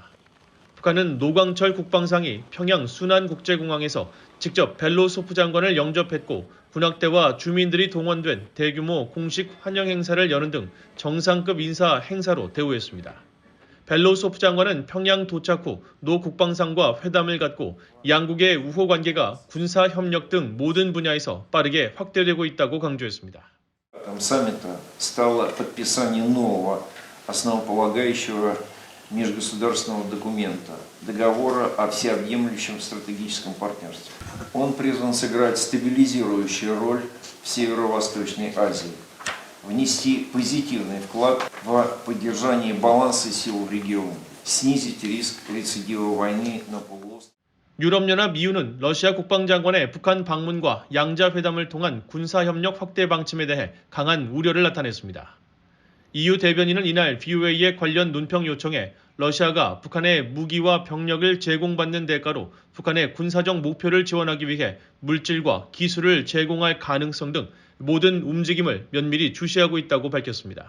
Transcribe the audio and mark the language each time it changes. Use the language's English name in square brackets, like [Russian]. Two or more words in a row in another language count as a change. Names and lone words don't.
[Korean] 북한은 노광철 국방상이 평양 순안국제공항에서 직접 벨로우소프 장관을 영접했고 군악대와 주민들이 동원된 대규모 공식 환영 행사를 여는 등 정상급 인사 행사로 대우했습니다. 벨로우소프 장관은 평양 도착 후 노 국방상과 회담을 갖고 양국의 우호 관계가 군사 협력 등 모든 분야에서 빠르게 확대되고 있다고 강조했습니다. [Russian] Саммита стало подписание нового основополагающего межгосударственного документа – договора о всеобъемлющем стратегическом партнерстве. Он призван сыграть стабилизирующую роль в Северо-Восточной Азии, внести позитивный вклад в поддержание баланса сил в регионе, снизить риск рецидива войны на полуострове. [Korean] 유럽연합 EU는 러시아 국방장관의 북한 방문과 양자회담을 통한 군사협력 확대 방침에 대해 강한 우려를 나타냈습니다. EU 대변인은 이날 BOA의 관련 논평 요청에 러시아가 북한의 무기와 병력을 제공받는 대가로 북한의 군사적 목표를 지원하기 위해 물질과 기술을 제공할 가능성 등 모든 움직임을 면밀히 주시하고 있다고 밝혔습니다.